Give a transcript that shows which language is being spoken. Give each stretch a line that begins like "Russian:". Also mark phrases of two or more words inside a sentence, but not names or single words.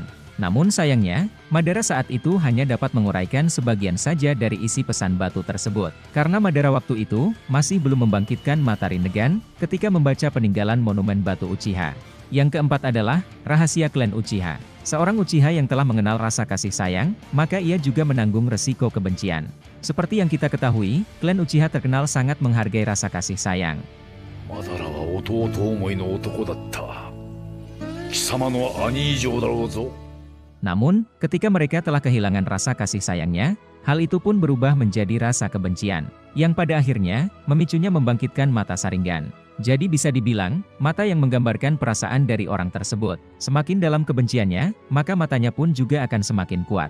Indonesian: Namun sayangnya, Madara saat itu hanya dapat menguraikan sebagian saja dari isi pesan batu tersebut, karena Madara waktu itu, masih belum membangkitkan mata Rinnegan, ketika membaca peninggalan monumen batu Uchiha. Yang keempat adalah, rahasia klan Uchiha. Seorang Uchiha yang telah mengenal rasa kasih sayang, maka ia juga menanggung resiko kebencian. Seperti yang kita ketahui, klan Uchiha terkenal sangat menghargai rasa kasih sayang.
Japanese: マダラは弟思いの男だった. 貴様の兄以上だろうぞ.
Indonesian: Namun, ketika mereka telah kehilangan rasa kasih sayangnya, hal itu pun berubah menjadi rasa kebencian, yang pada akhirnya, memicunya membangkitkan mata Sharingan. Jadi bisa dibilang, mata yang menggambarkan perasaan dari orang tersebut. Semakin dalam kebenciannya, maka matanya pun juga akan semakin kuat.